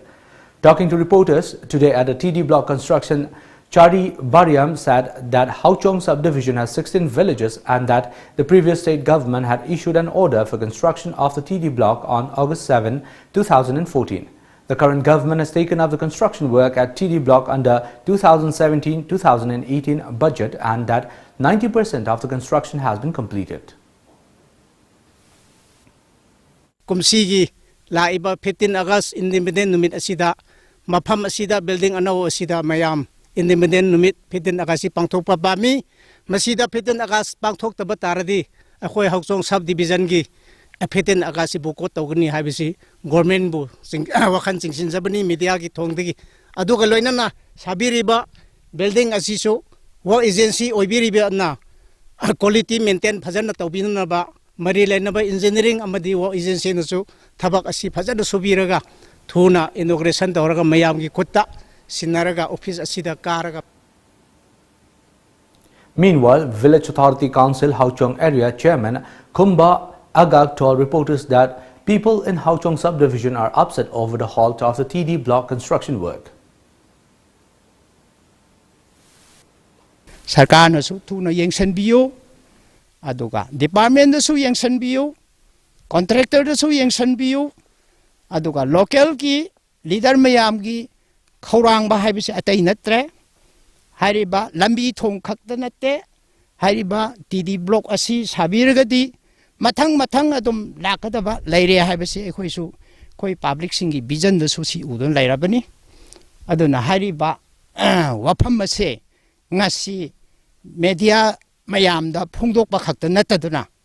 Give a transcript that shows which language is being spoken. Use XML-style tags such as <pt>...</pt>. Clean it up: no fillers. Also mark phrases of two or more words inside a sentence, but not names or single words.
<en>Talking to reporters today at the TD block construction, Chari Bariam said that Hauchong subdivision has 16 villages and that the previous state government had issued an order for construction of the TD block on August 7, 2014. The current government has taken up the construction work at TD block under 2017-2018 budget and that 90% of the construction has been completed.</en> <mni>Kumsigi laiba 15 August Independent Numit asida mafam asida building anaw asida mayam Independent Numit 15 August pangthokpa bami masida 15 August pangthokta taradi akhoi Hauchong subdivision gi 15 August bukot tawgani habisi government bu wakhan singsin jabani media gi thongdegi aduga loinana sabiriba building asisu</mni> <en>work agency</en> <mni>oibiriba na</mni> <en>quality maintain</en> <mni>phajana tawbinana ba mari lainaba engineering amadi</mni> <en>work agency</en> <mni>nasu thabak asi phajana subiraga thuna inauguration tawraga mayam gi khutta sinaraga office asida karaga.</mni> <en>Meanwhile, Village Authority Council Hauchong area chairman Kumba Agag told reporters that people in Hauchong subdivision are upset over the halt of the TD block construction work.</en> <mni>Sarkar nasu thuna yengsanbiyo aduga department nasu yengsanbiyo contractor nasu yengsanbiyo aduga local ki leader mayam gi khaurang ba haibisi atai natre hariba lambi thong khakta natte hariba TD block asi sabiragadi mathang adum lakadaba laire haibisi ekhoisu koi public singi vision da susi udon lairabani aduna hariba wafam ase ngasi media mayam da phungdok ba khakta nataduna</mni>